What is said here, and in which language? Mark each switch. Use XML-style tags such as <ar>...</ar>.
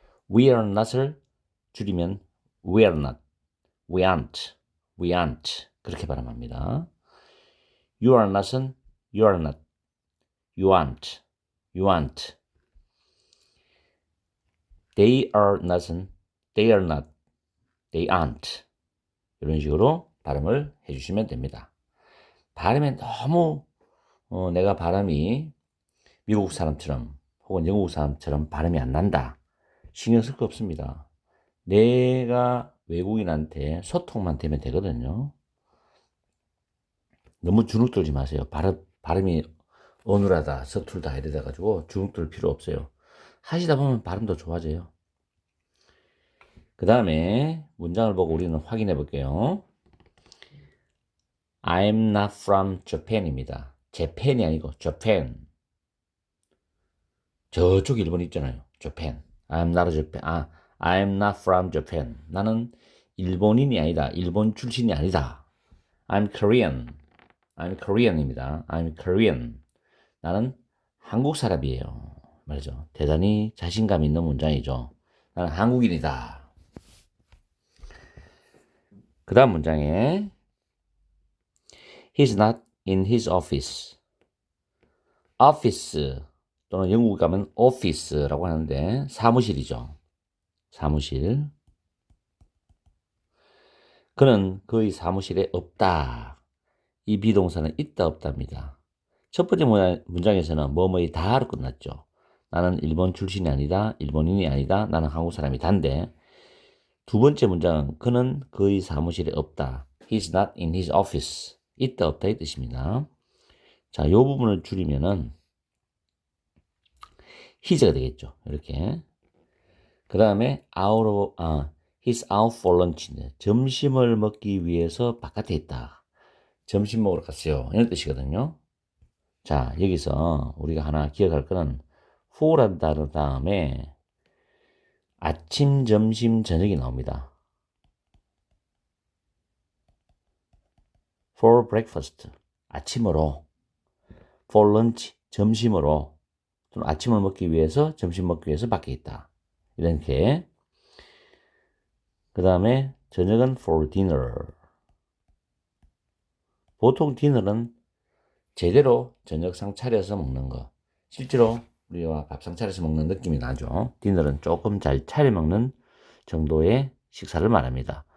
<en>we are not을 줄이면 we are not, we aren't, we aren't.</en> <ko>그렇게 발음합니다.</ko> <en>you are not은 you are not, you aren't, you aren't. they are not은 they are not, they aren't.</en> <ko>이런 식으로 발음을 해주시면 됩니다. 발음에 너무 내가 발음이 미국 사람처럼 혹은 영국 사람처럼 발음이 안 난다. 신경 쓸 거 없습니다. 내가 외국인한테 소통만 되면 되거든요. 너무 주눅 들지 마세요. 발음이 어눌하다, 서툴다 이러다 가지고 주눅 들 필요 없어요. 하시다 보면 발음도 좋아져요. 그 다음에 문장을 보고 우리는 확인해 볼게요.</ko> <en>I'm not from Japan입니다.</en> <ko>Japan이 아니고 Japan. 저쪽 일본 있잖아요.</ko> <en>Japan. I'm not a Japan. I'm not from Japan.</en> <ko>나는 일본인이 아니다. 일본 출신이 아니다.</ko> <en>I'm Korean. I'm Korean입니다. I'm Korean.</en> <ko>나는 한국 사람이에요. 말이죠. 대단히 자신감 있는 문장이죠. 나는 한국인이다. 그 다음 문장에</ko> <en>He's not in his office.</en> <ko>office 또는 영국 가면 office라고 하는데 사무실이죠. 사무실. 그는 그의 사무실에 없다. 이 비동사는 있다 없답니다. 첫 번째 문장에서는 뭐뭐이 다로 끝났죠. 나는 일본 출신이 아니다. 일본인이 아니다. 나는 한국 사람이 단데 두 번째 문장은 그는 그의 사무실에 없다.</ko> <en>He's not in his office.</en> <ko>있다 없다 이 뜻입니다. 자, 이 부분을 줄이면은 his가 되겠죠. 이렇게. 그 다음에</ko> <en>he's out for lunch.</en> <ko>점심을 먹기 위해서 바깥에 있다. 점심 먹으러 갔어요. 이런 뜻이거든요. 자, 여기서 우리가 하나 기억할 거는 for란 단어 다음에 아침, 점심, 저녁이 나옵니다. for breakfast, 아침으로. for lunch, 점심으로. 또는 아침을 먹기 위해서, 점심 먹기 위해서 밖에 있다. 이렇게. 그 다음에 저녁은 for dinner. 보통 디너는 제대로 저녁상 차려서 먹는 거. 실제로 우리와 밥상 차려서 먹는 느낌이 나죠. 디너는 조금 잘 차려 먹는 정도의 식사를 말합니다.</ko>